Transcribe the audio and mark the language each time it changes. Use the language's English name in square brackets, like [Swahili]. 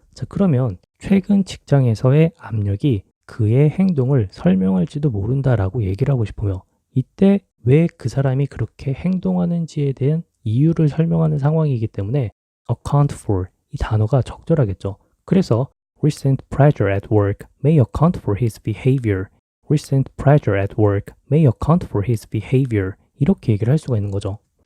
[Korean] 자, 그러면 최근 직장에서의 압력이 그의 행동을 설명할지도 모른다라고 얘기를 하고 싶으며 이때 왜 그 사람이 그렇게 행동하는지에 대한 이유를 설명하는 상황이기 때문에 account for 이 단어가 적절하겠죠. 그래서 [English] recent pressure at work may account for his behavior. recent pressure at work may account for his behavior. [Korean] 이렇게 얘기를 할 수가 있는 거죠.